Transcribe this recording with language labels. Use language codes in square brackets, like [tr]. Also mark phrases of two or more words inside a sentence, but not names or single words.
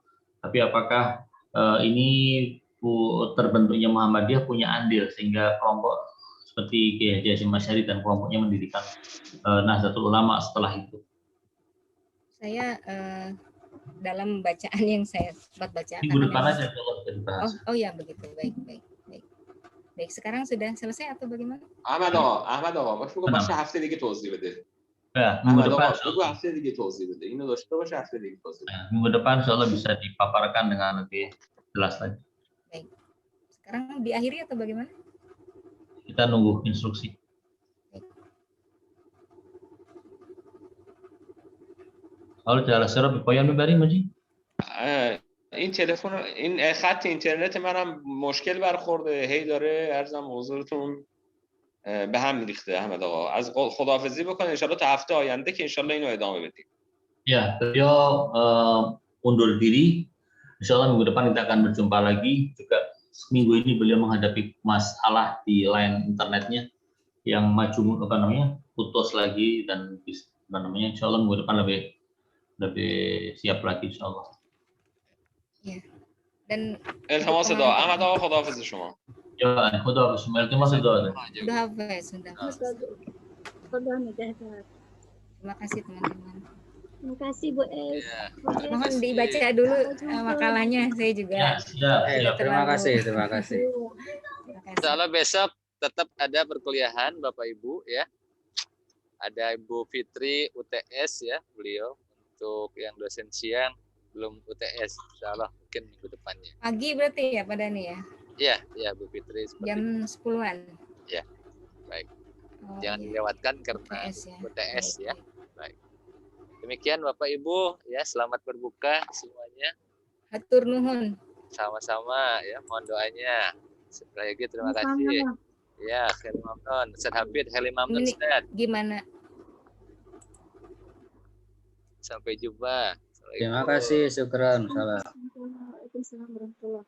[id] Tapi apakah ini terbentuknya Muhammadiyah punya andil sehingga kelompok seperti Kiai Hasyim Asy'ari dan kelompoknya mendirikan Nahdlatul Ulama setelah itu? Saya dalam bacaan yang saya sempat baca. Minggu depan aja kalau bisa dibahas. Oh ya begitu, baik. Sekarang sudah selesai atau bagaimana? [fa] Ahmad آقا باشه هفته دیگه توضیح بده. [id] Minggu depan [fa] هفته دیگه توضیح بده. اینو داشته باشه هفته دیگه توضیح بده. [id] Minggu depan insyaallah bisa dipaparkan dengan lebih jelas lagi. Baik. Sekarang diakhiri atau bagaimana? Kita nunggu instruksi. [fa] حالا جلسه را به پایان میبریم مجید؟ این تلفن این خط اینترنت منم مشکل برخورده، هی داره عرضم حضورتون به هم میریخته. احمد آقا از خداحافظی بکنه ان تا هفته آینده که ان اینو ادامه بدیم. [id] Ya, beliau undur diri. Insyaallah minggu depan kita akan berjumpa lagi. Juga minggu ini beliau menghadapi masalah di line internetnya yang putus lagi dan insyaallah minggu depan lebih siap lagi insyaallah. Ya. Dan [fa] التماس دعا. احمد آقا خداحافظ شما. Ya, خداحافظ شما. التماس دعا. [id] Terima kasih teman-teman. Terima kasih Bu El. Mohon dibaca dulu makalahnya, saya juga. Ya, terima kasih. Insyaallah besok tetap ada perkuliahan Bapak Ibu ya. Ada Ibu Fitri UTS ya, beliau untuk yang dosen siang belum UTS. Insyaallah mungkin minggu depannya. Pagi berarti ya Pak Dani ya? Iya, iya Bu Fitri. Jam 10-an. Ya, baik. Oh, Jangan iya. dilewatkan karena UTS ya. UTS ya. Baik. Baik. Demikian Bapak Ibu ya, selamat berbuka semuanya. [su] Hatur nuhun. [id] Sama-sama ya, mohon doanya. Sekali lagi terima kasih. [fa] Ya, خیر ممنون. Ustaz Hafid, خیر ممنون [id] Ini Ustaz. gimana? Sampai jumpa. Terima kasih, syukran. Salam. [ar] وعليكم السلام ورحمة الله